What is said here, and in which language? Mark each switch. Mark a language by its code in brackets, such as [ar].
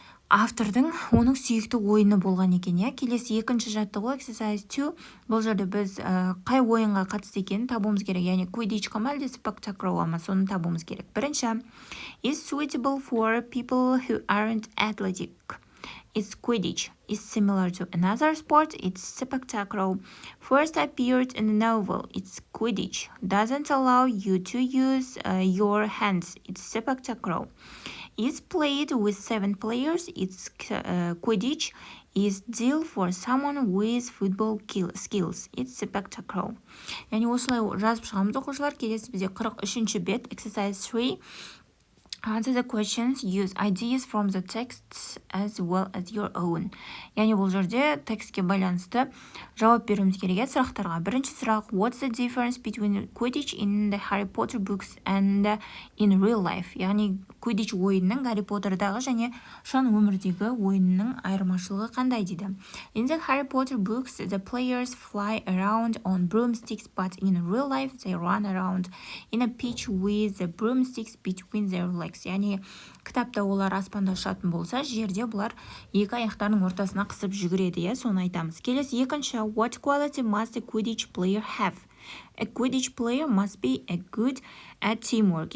[kk] автордың оның сүйікті ойыны болған екен, иә. Келесі екінші жаттығу exercise 2. Бұл жерде біз қай ойынға қатысты екенін табуымыз керек, яғни Quidditch ма әлде spectacle ма, соны табуымыз керек. [en] Бірінші, is suitable for people who aren't athletic. It's Quidditch. It's similar to another sport. It's spectacle. First appeared in a novel. It's Quidditch. Doesn't allow you to use your hands. It's spectacle. Is played with 7 players. It's Quidditch. Is deal for someone with football skills. It's spectacle. [kk] Yani осылай жазып шығамыз оқушылар. Келесі бізде 43-ші бет, exercise 3. [en] Answer the questions, use ideas from the texts as well as your own. [kk] Яғни бұл жерде текстке байланысты жауап беруіміз керек сұрақтарға. Бірінші сұрақ, [en] what's the difference between Quidditch in the Harry Potter books and in real life? [kk] Яғни Quidditch ойынның Гарри Поттердағы және шын өмірдегі ойынның айырмашылығы қандай дейді. [en] In the Harry Potter books, the players fly around on broomsticks, but in real life they run around in a pitch with the broomsticks between their legs. [kk] Яғни кітапта олар аспанда ұшатын болса, жерде бұлар екі аяқтарының ортасына қысып жүгіреді, соны айтамыз. Келесі екінші, [en] what quality must a Quidditch player have? A Quidditch player must be a good at teamwork.